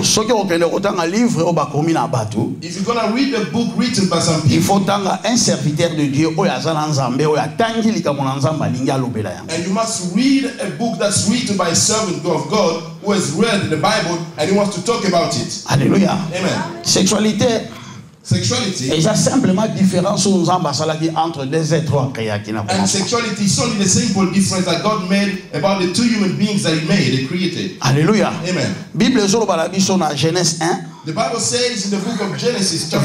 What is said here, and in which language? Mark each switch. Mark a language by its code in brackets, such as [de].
[en] If you're going to read a book written by some people, and you must read a book that's written by a servant of God who has read the Bible and he wants to talk about it. [fr] Alléluia. Amen. Sexualité. [en] Sexuality. [fr] Et il y a simplement différence entre deux êtres créés. [en] And sexuality is only the simple difference that God made about the two human beings that He made, He created. [fr] Alléluia. Amen. Bible dans Genèse 1. [en] The Bible says in the book of Genesis, chapter